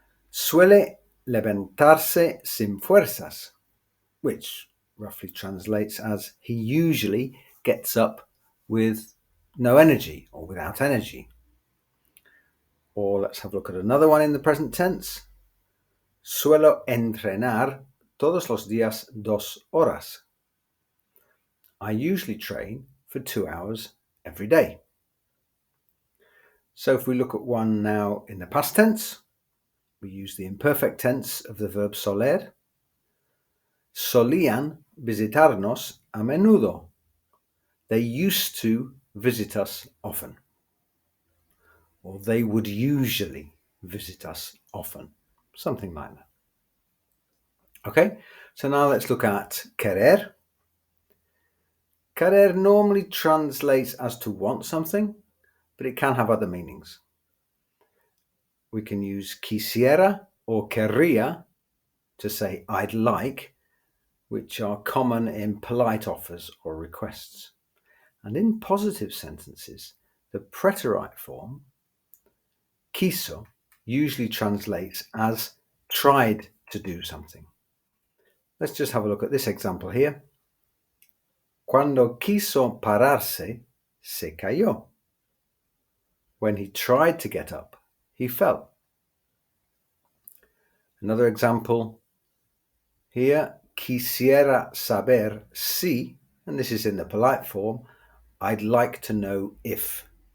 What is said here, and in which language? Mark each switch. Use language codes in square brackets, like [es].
[es] Suele levantarse sin fuerzas, [en] which roughly translates as he usually gets up with no energy or without energy. Or let's have a look at another one in the present tense. [es] Suelo entrenar todos los días 2 horas. [en] I usually train for 2 hours every day. So if we look at one now in the past tense, we use the imperfect tense of the verb soler. [es] Solían visitarnos a menudo. [en] They used to visit us often. Or they would usually visit us often. Something like that. Okay, so now let's look at querer. Querer normally translates as to want something, but it can have other meanings. We can use quisiera or querría to say I'd like, which are common in polite offers or requests. And in positive sentences, the preterite form, quiso, usually translates as tried to do something. Let's just have a look at this example here. [es] Cuando quiso pararse, se cayó. [en] When he tried to get up, he fell. Another example here, [es] quisiera saber si, [en] and this is in the polite form, I'd like to know if.